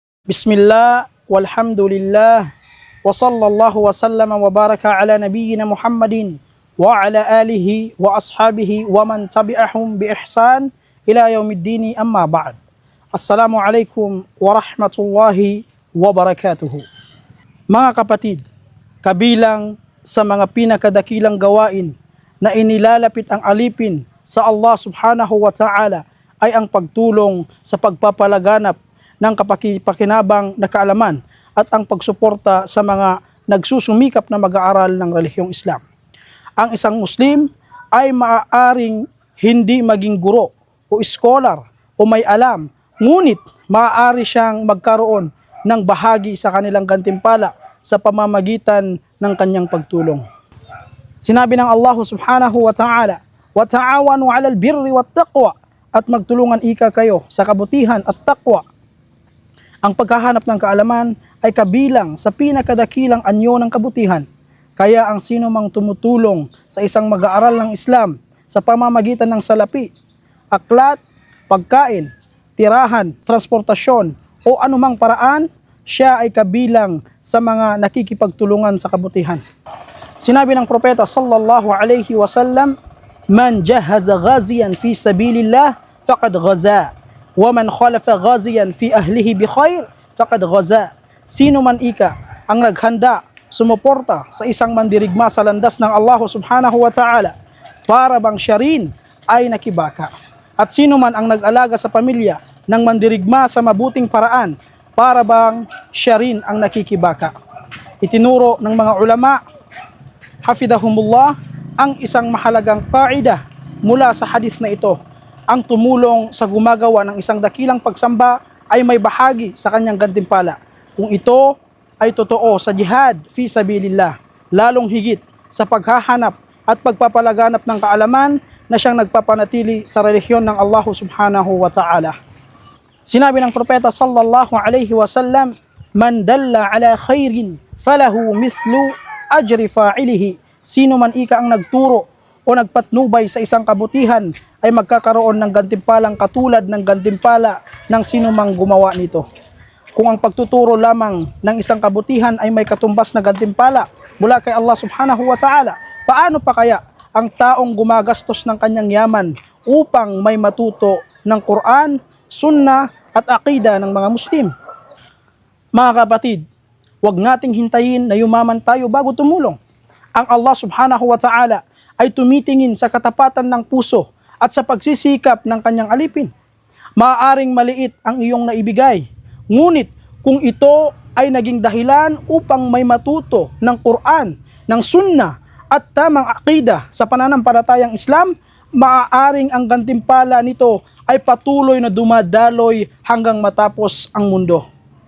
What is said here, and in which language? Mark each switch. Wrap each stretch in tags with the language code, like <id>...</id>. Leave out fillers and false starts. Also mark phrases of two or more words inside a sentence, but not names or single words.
<ar>بسم الله والحمد لله وصلى الله وسلم وبارك على نبينا محمد وعلى آله وأصحابه ومن تبعهم بإحسان إلى يوم الدين أما بعد. السلام عليكم ورحمة الله وبركاته.</ar> <tl>Mga kapatid, kabilang sa mga pinakadakilang gawain na inilalapit ang alipin sa Allah</tl> <ar>سبحانه وتعالى</ar> <tl>ay ang pagtulong sa pagpapalaganap ng kapakipakinabang na kaalaman at ang pagsuporta sa mga nagsusumikap na mag-aaral ng relihiyong Islam. Ang isang Muslim ay maaaring hindi maging guro o scholar o may alam, ngunit maaari siyang magkaroon ng bahagi sa kanilang gantimpala sa pamamagitan ng kanyang pagtulong. Sinabi ng</tl> <ar>Allah سبحانه وتعالى وتعاونوا على البر والتقوى,"</ar> <tl>at magtulungan ika kayo sa kabutihan at taqwa. Ang paghahanap ng kaalaman ay kabilang sa pinakadakilang anyo ng kabutihan. Kaya ang sino mang tumutulong sa isang mag-aaral ng Islam sa pamamagitan ng salapi, aklat, pagkain, tirahan, transportasyon o anumang paraan, siya ay kabilang sa mga nakikipagtulungan sa kabutihan. Sinabi ng propeta</tl> <ar>صلى الله عليه وسلم من جهز غازيا في سبيل الله فقد غزا. ومن خلف غازيا في أهله بخير فقد غزا."</ar> <tl>Sino man ika ang naghanda, sumuporta sa isang mandirigma sa landas ng Allah</tl> <ar>سبحانه وتعالى,</ar> <tl>para bang siya rin ay nakibaka. At sino man ang nag-alaga sa pamilya ng mandirigma sa mabuting paraan, para bang siya rin ang nakikibaka. Itinuro ng mga ulama, hafidahumullah, ang isang mahalagang qaida mula sa hadith na ito: ang tumulong sa gumagawa ng isang dakilang pagsamba ay may bahagi sa kanyang gantimpala, kung ito ay totoo sa</tl> <ar>جهاد في سبيل الله,</ar> <tl>lalong higit sa paghahanap at pagpapalaganap ng kaalaman na siyang nagpapanatili sa relihiyon ng Allah</tl> <ar>سبحانه وتعالى.</ar> <tl>Sinabi ng propeta</tl> <ar>صلى الله عليه وسلم من دل على خير فله مثل أجر فاعله."</ar> <tl>Sino man ika ang nagturo o nagpatnubay sa isang kabutihan ay magkakaroon ng gantimpalang katulad ng gantimpala ng sino mang gumawa nito. Kung ang pagtuturo lamang ng isang kabutihan ay may katumbas na gantimpala mula kay Allah</tl> <ar>سبحانه وتعالى,</ar> <tl>paano pa kaya ang taong gumagastos ng kanyang yaman upang may matuto ng Quran, Sunnah at Aqida ng mga Muslim? Mga kapatid, huwag nating hintayin na yumaman tayo bago tumulong. Ang Allah</tl> <ar>سبحانه وتعالى</ar> <tl>ay tumitingin sa katapatan ng puso at sa pagsisikap ng kanyang alipin. Maaaring maliit ang iyong naibigay, ngunit kung ito ay naging dahilan upang may matuto ng Quran, ng Sunnah at tamang aqida sa pananampalatayang Islam, maaaring ang gantimpala nito ay patuloy na dumadaloy hanggang matapos ang mundo.</tl>